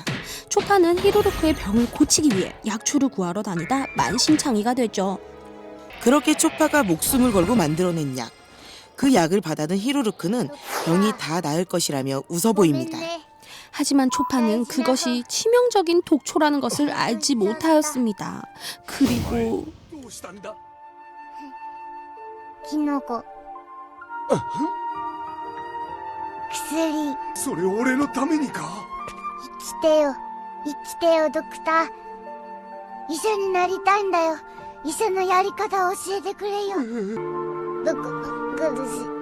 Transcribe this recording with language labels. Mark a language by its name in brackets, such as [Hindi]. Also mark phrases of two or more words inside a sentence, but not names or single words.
[Korean] 초파는 히로루크의 병을 고치기 위해 약초를 구하러 다니다 만신창이가 되죠. 그렇게 초파가 목숨을 걸고 만들어낸 약. 그 약을 받아든 히로루크는 병이 다 나을 것이라며 웃어 보입니다. 하지만 초파는 그것이 치명적인 독초라는 것을 알지 못하였습니다. 그리고 [Japanese] キノコ薬それ俺のためにか生きてよ生きてよドクター医者になりたいんだよ医者のやり方を教えてくれよどこ苦しい